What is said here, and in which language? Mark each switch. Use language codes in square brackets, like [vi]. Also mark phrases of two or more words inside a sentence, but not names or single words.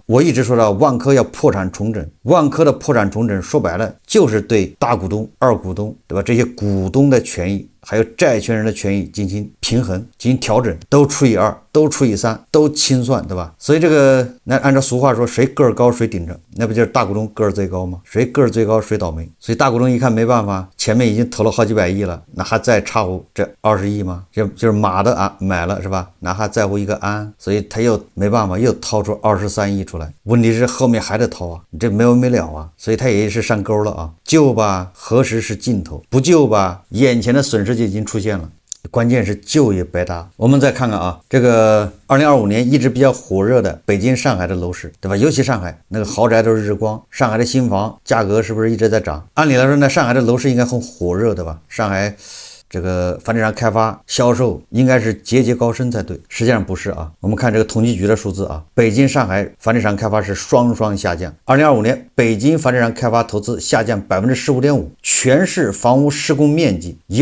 [zh] 我一直說到萬科要破產重整，萬科的破產重整說白了就是對大股東、二股東，對吧？這些股東的權益還有債權人的權益進行平衡，進行調整，都除以2， 都除以3，都清算，对吧？所以这個那按照俗話說，誰個兒高誰頂着，那不就是大股東個兒最高嗎？誰個兒最高誰倒霉。所以大股東一看沒辦法，前面已經投了好幾百億了，那還在差乎這20億嗎？就是馬的啊買了是吧？那還在乎一個鞍，所以他又沒辦法又掏出23億出來。問題是後面還得掏啊，你這沒完沒了啊，所以他也是上鈎了啊。救吧，何時是盡頭？不救吧，眼前的損失就已經出現了。關鍵是救也白搭。我們再看看啊，這個2025年一直比較火熱的北京、上海的樓市，对吧？尤其上海那個豪宅都是日光，上海的新房價格是不是一直在漲？按理來說呢，上海的樓市應該很火熱，對吧？上海這個房地產開發銷售應該是節節高升才對，實際上不是啊。我們看這個統計局的數字啊，北京、上海房地產開發是雙雙下降。2025年北京房地產開發投資下降 15.5%， 全市房屋施工面積